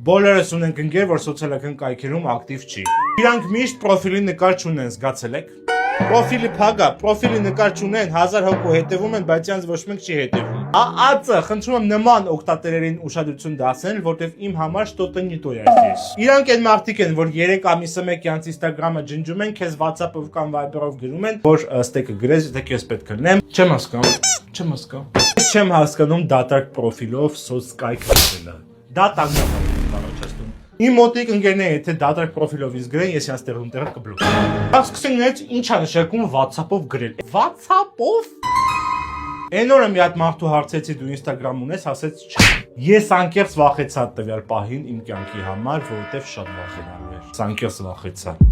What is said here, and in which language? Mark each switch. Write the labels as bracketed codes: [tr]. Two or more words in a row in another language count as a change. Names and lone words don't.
[hy] Բոլորս ունենք ընկեր, որ սոցիալական կայքերում ակտիվ չի։ Իրանք միշտ պրոֆիլի նկար չունեն, զգացել եք։ Պրոֆիլի փագա, պրոֆիլի նկար չունեն, 1000 հոգու հետևում են, բայց յանց ոչ մեկ չի հետևում։ Ածը, խնդրում եմ նման օգտատերերին ուշադրություն դարձնել, որտեվ իմ համար [ru] что-то не то [hy] է здесь։ Իրանք այն մարդիկ են, որ 3 ամիսը մեկ յանց Instagram-ը ջնջում են, քեզ WhatsApp-ով կամ Viber-ով գրում են, որ ստեկը գրես, թե քեզ պետք է լնեմ։ Չեմ հասկանում։ Չեմ հասկանում դատարկ պրոֆիլով սոցկայք ասելը։ Դա տագնապ է առաջացնում։ Իմ մոտիկ ընկերները եթե դատարկ պրոֆիլով ինձ գրեն, ես իրանց տեղում կբլոկեմ։ Սկսենք նայած ինչ է նշանակում WhatsApp-ով գրել։ WhatsApp-ով։ Այն օրը մի հատ մարդու հարցեցի դու Instagram ունես, ասեց չէ։ Ես անկեղծ վախեցա տվյալ պահին իմ կյանքի համար, որովհետև շատ վախենալու էր։ Անկեղծ վախեցա։